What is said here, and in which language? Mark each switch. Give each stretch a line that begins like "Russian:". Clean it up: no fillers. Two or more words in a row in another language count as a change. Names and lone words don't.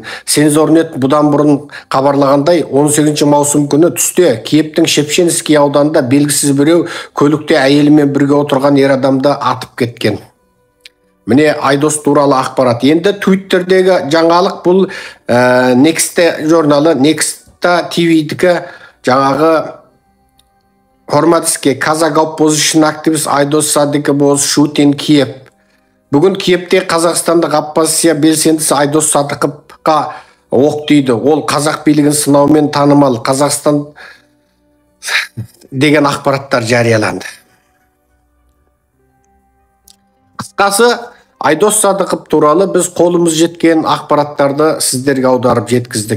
Kazakh: Сензорнет бұдан бұрын хабарлағандай, 18 маусым күні түсте Киевтің Шевченский ауданында белгісіз біреу көлікте әйелімен бірге отырған ер адамды атып кеткен. Міне Айдос туралы ақпарат. Енді Twitterдегі жаңалық бұл Next журналы, Next TV-дікі жаңағы
English: Hormatsky Kazakh opposition activist Aydos Sadikov was shot in Kiev.
Kazakh: Бүгін Киевте қазақстандық оппозиция белсендісі Айдос Садықовқа оқ тиді. Ол қазақ билігін сынаумен танымал. Қазақстан деген ақпараттар жарияланды. Қысқасы, Айдос Садықов туралы біз қолымыз жеткен ақпараттарды сіздерге аударып жеткіздік.